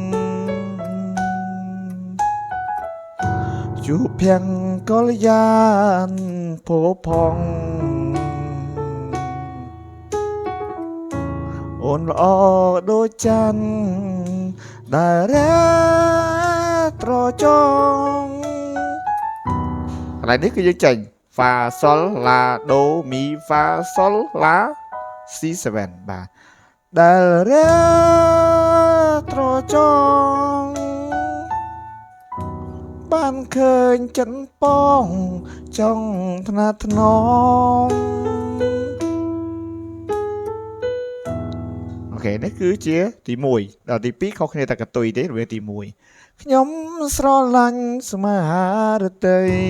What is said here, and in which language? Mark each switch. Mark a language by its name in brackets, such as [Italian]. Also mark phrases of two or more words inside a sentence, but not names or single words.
[Khmer] ជួបភង្គលយានពោផង អូនល្អដូចច័ន្ទដែលរះត្រចង់កន្លែងនេះគឺយើងចេញ fa sol la do mi fa sol la C7 បាទដែលរះត្រចង់ បានឃើញចិត្តប៉ងចង់ថ្នាក់ថ្នមអូខេនេះគឺជាទី1ដល់ទី2ខុសគ្នាតែកន្ទុយទេរវាងទី1ខ្ញុំស្រឡាញ់ស្មារតី